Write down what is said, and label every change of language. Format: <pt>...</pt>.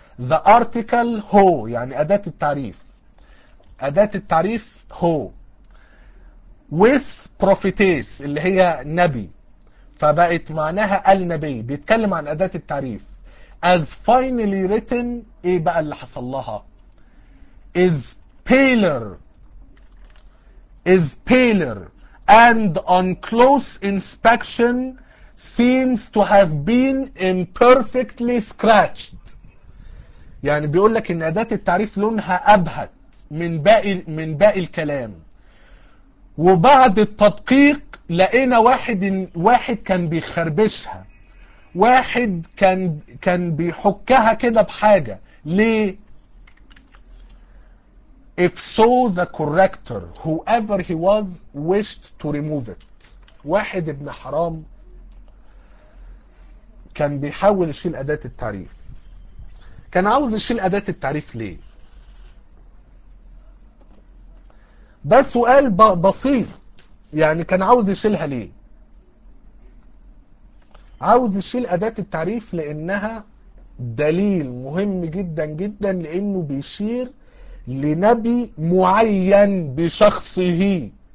<en>The article</en> <ar>هو يعني اداه التعريف، اداه التعريف هو</ar> <en>with prophetess</en> <ar>اللي هي نبي، فبقت معناها النبي بيتكلم عن اداه التعريف.</ar> <en>As finally written</en> <ar>ايه بقى اللي حصل لها؟</ar> <en>Is paler. Is paler and on close inspection seems to have been imperfectly scratched.</en> <ar>يعني بيقول لك ان اداه التعريف لونها ابهت من باقي الكلام. وبعد التدقيق لقينا واحد كان بيخربشها، واحد كان بيحكها كده بحاجه. ليه؟</ar> <en>if so the corrector whoever he was wished to remove it.</en> <ar>واحد ابن حرام كان بيحاول يشيل اداه التعريف، كان عاوز يشيل اداه التعريف ليه؟ ده سؤال بسيط، يعني كان عاوز يشيلها ليه؟ عاوز يشيل أداة التعريف لأنها دليل مهم جدا جدا، لأنه بيشير لنبي معين بشخصه.</ar>